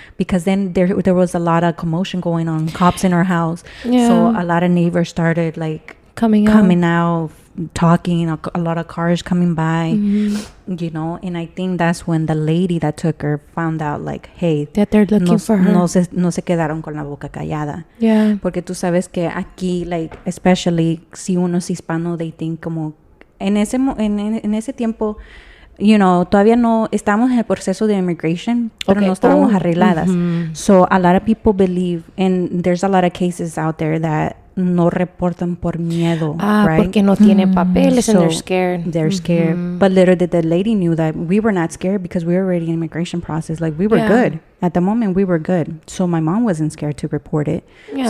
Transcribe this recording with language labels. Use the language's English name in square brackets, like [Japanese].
[English] Because then there was a lot of commotion going on, cops in her house. Yeah. So a lot of neighbors started like coming out, talking, a lot of cars coming by, you know. And I think that's when the lady that took her found out, like, hey, that they're looking for her. [Spanish] No se quedaron con la boca callada. [English] Yeah. [Spanish] Porque tú sabes que aquí, [English] like, especially [Spanish] si uno es hispano, [English] they think [Spanish] como en ese tiempo, [English] you know, [Spanish] todavía no estamos en el proceso de immigration, pero no estábamos arregladas. [English] So a lot of people believe, and there's a lot of cases out there that [Spanish] no reportan por miedo, [English] right? [Spanish] Porque no tienen papeles [English] and they're scared. They're scared. But little did the lady knew that we were not scared because we were already in immigration process. Like, we were good. At the moment, we were good. So my mom wasn't scared to report it. Yeah.